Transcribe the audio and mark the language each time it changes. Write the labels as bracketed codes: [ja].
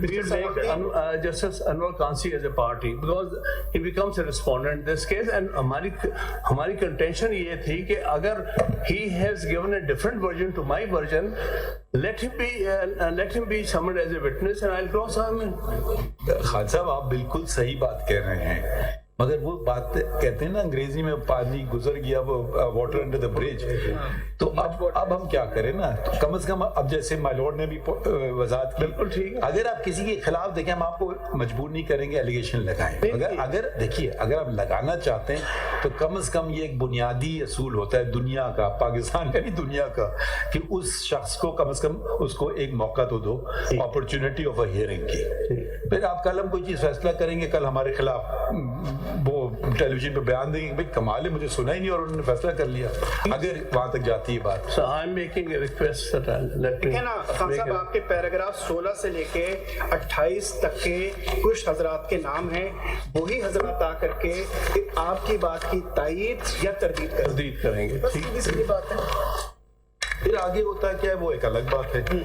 [en] We will make Justice Anwar Kansi as a party because he becomes a respondent in this case. And [ur] ہماری [en] contention [ur] یہ تھی کہ [en] اگر he has given a different version to my version, let him be summoned as a witness and I'll cross him in. [ur] Khan صاحب آپ بالکل صحیح بات کہہ رہے ہیں, مگر وہ بات کہتے ہیں نا انگریزی میں, پانی گزر گیا وہ [en] Water under the bridge. [ur] تو اب ہم کیا کریں نا, کم از کم اب جیسے مائی لارڈ نے بھی وضاحت کی, بالکل ٹھیک ہے, اگر آپ کسی کے خلاف دیکھیں ہم آپ کو مجبور نہیں کریں گے ایلیگیشن لگائیں. اگر دیکھیے اگر آپ لگانا چاہتے ہیں تو کم از کم یہ ایک بنیادی اصول ہوتا ہے دنیا کا, پاکستان کا نہیں دنیا کا, کہ اس شخص کو کم از کم اس کو ایک موقع تو دو, [en] opportunity of a hearing [ur] کی. پھر آپ کل ہم کوئی چیز فیصلہ کریں گے, کل ہمارے خلاف وہ ٹیلی ویژن پہ بیان دیں گے بھائی کمال ہے, مجھے سنا ہی نہیں اور انہوں نے فیصلہ کر لیا. اگر وہاں تک جاتی ہے بات. [en] So I'm making a request that [ur] ٹھیک ہے نا خان صاحب, آپ کے پیراگراف 16 سے لے کے 28 تک کے کچھ حضرات کے نام ہیں, وہی حضرات آ کر کے آپ کی بات کی تائید یا تردید کریں گے. بس یہ بات ہے. پھر آگے ہوتا ہے کیا ہے وہ ایک الگ بات ہے.